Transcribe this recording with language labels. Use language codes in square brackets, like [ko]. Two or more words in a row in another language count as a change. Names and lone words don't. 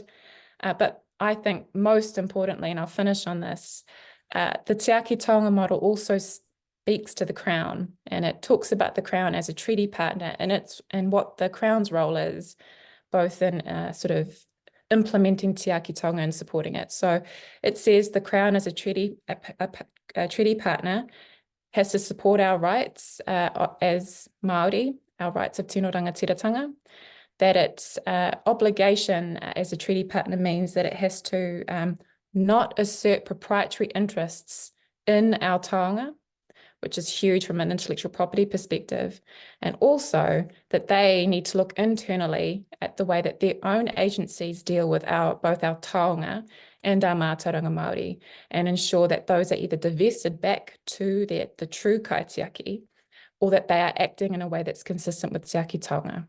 [en] But I think most importantly, and I'll finish on this, the Te Aki Taonga model also speaks to the Crown, and it talks about the Crown as a treaty partner, and what the Crown's role is, both in sort of implementing Te Aki Taonga and supporting it. So it says the Crown as a treaty partner has to support our rights as Māori, our rights of [mi] tino rangatiratanga, [en] that its obligation as a treaty partner means that it has to not assert proprietary interests in our taonga, which is huge from an intellectual property perspective, and also that they need to look internally at the way that their own agencies deal with both our taonga and our [mi] mātauranga Māori, [en] and ensure that those are either divested back to the true kaitiaki, or that they are acting in a way that's consistent with Te Aki Taonga.